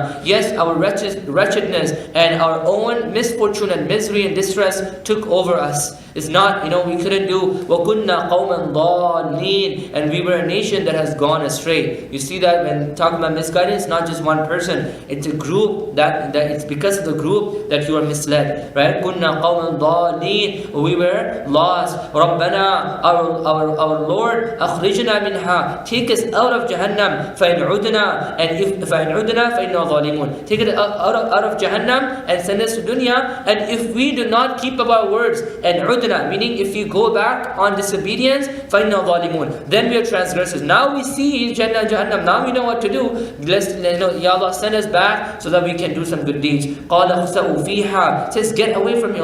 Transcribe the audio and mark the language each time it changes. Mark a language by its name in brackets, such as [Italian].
[English] Yes, our wretchedness and our own misfortune and misery and distress took over us. It's not, we couldn't do [Arabic] وَكُنَّا قَوْمًا ضَالِّينَ. [English] And we were a nation that has gone astray. You see that when talking about misguidance, not just one person. It's a group that it's because of the group that you are misled. Right? [Arabic] كُنَّا قَوْمًا ضَالِّينَ. [English] We were lost. [Arabic] رَبَّنَا, [English] our Lord, [Arabic] أَخْرِجْنَا مِنْهَا. [English] Take us out of Jahannam. [Arabic] فَإِنْ عُدْنَا. [English] And if [Arabic] فَإِنْ عُدْنَا فَإِنَّا ظَالِمُونَ. [English] Take it out of Jahannam and send us to dunya. And if we do not keep up our words, and [Arabic] عُدْنَا, [English] meaning if you go back on disobedience, [Arabic] فَإِنَّا ظَالِمُونَ. [English] Then we are transgressors. Now we see Jannah, Jahannam. Now we know what to do. Ya Allah, send us back so that we can do some good deeds. [Arabic] قَالَ اخْسَئُوا فِيهَا. [English] Says, get away from here.